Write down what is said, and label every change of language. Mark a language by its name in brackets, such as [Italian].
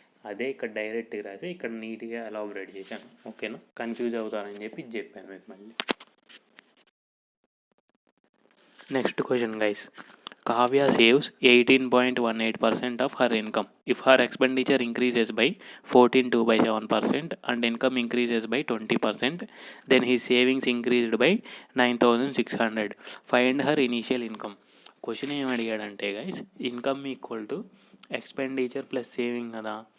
[Telugu] అదే ఇక్కడ డైరెక్ట్గా రాసి ఇక్కడ నీట్గా ఎలాబరేట్ చేశాను. ఓకేనా, కన్ఫ్యూజ్ అవుతారని చెప్పి ఇది చెప్పాను మీకు మళ్ళీ. Next question guys. [English] Kavya saves 18.18% of her income. If her expenditure increases by 14.27% and income increases by 20%, then his savings increased by 9,600. Find her initial income. [Telugu] Question ఏం అడిగాడంటే guys, income equal to expenditure plus saving కదా.